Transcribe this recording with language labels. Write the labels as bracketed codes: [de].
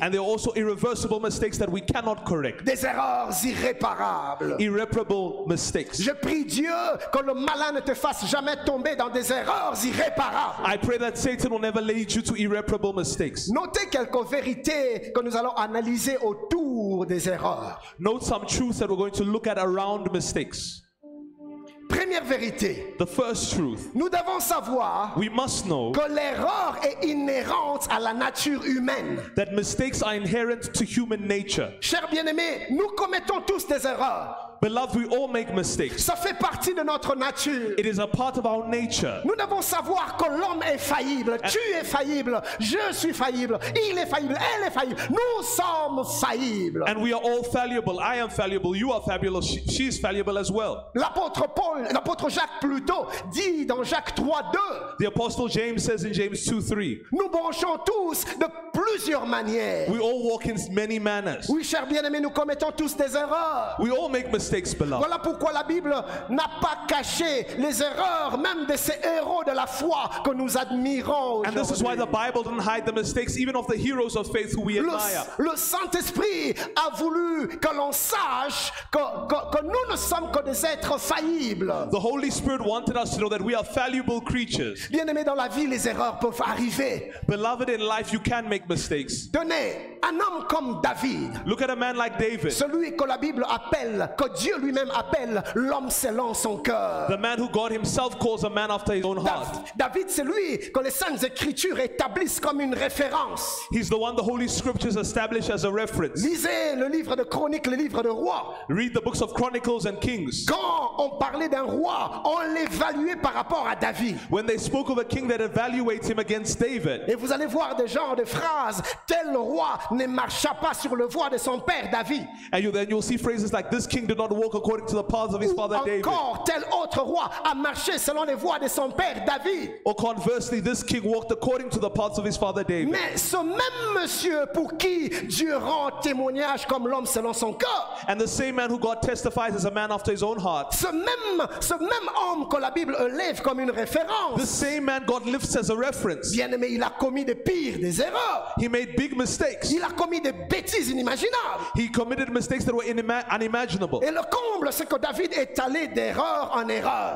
[en] And there are also irreversible mistakes that we cannot correct. [fr] Des erreurs irréparables. [en] Irreparable mistakes. [fr] Je prie Dieu que le malin ne te fasse jamais tomber dans des erreurs irréparables. [en] I pray that Satan will never lead you to irreparable mistakes. [fr] Notez quelques vérités que nous allons analyser autour des erreurs. [en] Note some truths that we're going to look at around mistakes. [fr] Première vérité, [en] The first truth, [fr] nous devons savoir [en] we must know [fr] que l'erreur est inhérente à la nature humaine. [en] that mistakes are inherent to human nature. [fr] Chers bien-aimés, nous commettons tous des erreurs. [en] Beloved, we all make mistakes. [fr] Ça fait partie de notre nature. [en] It is a part of our nature. [fr] Nous devons savoir que l'homme est faillible, tu es faillible, je suis faillible, il est faillible, elle est faillible, nous sommes faillibles. [en] And we are all fallible. I am fallible. You are fallible. She is fallible as well. [fr] L'apôtre Jacques plutôt dit dans Jacques 3:2, [en] The Apostle James says in James 2:3, [fr] nous bronchons tous de plusieurs manières. [en] we all walk in many manners. [fr] Oui, chers bien-aimés, nous commettons tous des erreurs. [en] We all make mistakes, beloved. [fr] Voilà pourquoi la Bible n'a pas caché les erreurs même de ces héros de la foi que nous admirons [en] And this is why [fr] aujourd'hui. [en] the Bible doesn't hide the mistakes even of the heroes of faith who we admire. [fr] Le Saint-Esprit a voulu que l'on sache que nous ne sommes que des êtres faillibles. [en] The Holy Spirit wanted us to know that we are fallible creatures. [fr] Bien-aimés, dans la vie, les erreurs peuvent arriver. [en] Beloved, in life you can make mistakes. [fr] Tenez, un homme comme David, [en] Look at a man like David, [fr] celui que la Bible appelle, que Dieu lui-même appelle l'homme selon son cœur. [en] the man who God himself calls a man after his own heart. [fr] David, c'est lui que les Saintes Écritures établissent comme une référence. [en] He's the one the Holy Scriptures establish as a reference. [fr] Lisez le livre de Chroniques, le livre de Rois. [en] Read the books of Chronicles and Kings. [fr] Quand on parlait d'un roi, on l'évaluait par rapport à David. [en] When they spoke of a king that evaluates him against David, [fr] Et vous allez voir des genres de phrases. Tel roi ne marcha pas sur le voie de son père David. [en] and then you'll see phrases like, this king did not walk according to the paths of his [fr] Ou [en] father David. [fr] encore, tel autre roi a marché selon les voies de son père David. [en] Or conversely, this king walked according to the paths of his father David. [fr] Mais ce même monsieur pour qui Dieu rend témoignage comme l'homme selon son cœur, [en] And the same man who God testifies as a man after his own heart, [fr] ce même homme que la Bible élève comme une [en] the [fr] référence, [en] same man God lifts as a reference. [fr] bien aimé, il a commis des pires des erreurs. [en] He made big mistakes. [fr] Il a commis des bêtises inimaginables. [en] He committed mistakes that were unimaginable. [fr] Et le comble, c'est que David est allé d'erreur en erreur.